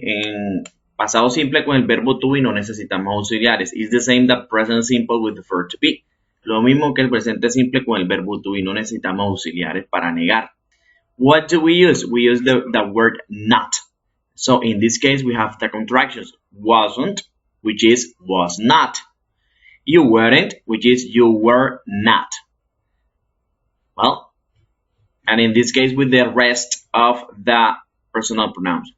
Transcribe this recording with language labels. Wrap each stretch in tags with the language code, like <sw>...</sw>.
<es>En pasado simple con el verbo to be no necesitamos auxiliares.</es> <en>It's the same that present simple with the verb to be.</en> <es>Lo mismo que el presente simple con el verbo to be, no necesitamos auxiliares para negar.</es> <en>What do we use? We use the word not. So in this case, we have the contractions. Wasn't, which is was not. You weren't, which is you were not. Well, and in this case, with the rest of the personal pronouns.</en>